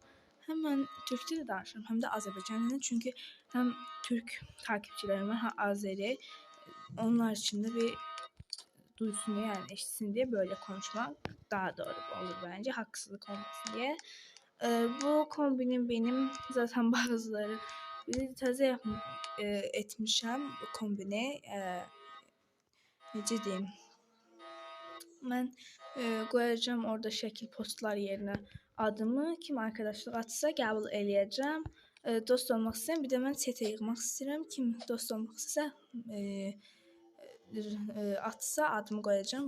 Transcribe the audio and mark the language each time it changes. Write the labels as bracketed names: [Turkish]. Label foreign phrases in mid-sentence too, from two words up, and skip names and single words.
[Turkish] Hemen Türkçe de danışırım hem de Azərbaycanlı çünkü hem Türk takipçilerim var hem Azeri. Onlar için de bir duysun diye yani eşitsin diye böyle konuşmak daha doğru olur bence haksızlık olmasın diye. [Azerbaijani] Bu kombinin benim zaten bazıları taze etmişəm bu kombini. Necə deyim? Mən qoyacağım orada şəkil postlar yerinə adımı. Kim arkadaşlıq açsa qəbul eləyəcəm. Dost olmaq istəyirəm. Bir də mən çetə yığmaq istəyirəm. Kim dost olmaq istəsə atsa adımı qoyacağım.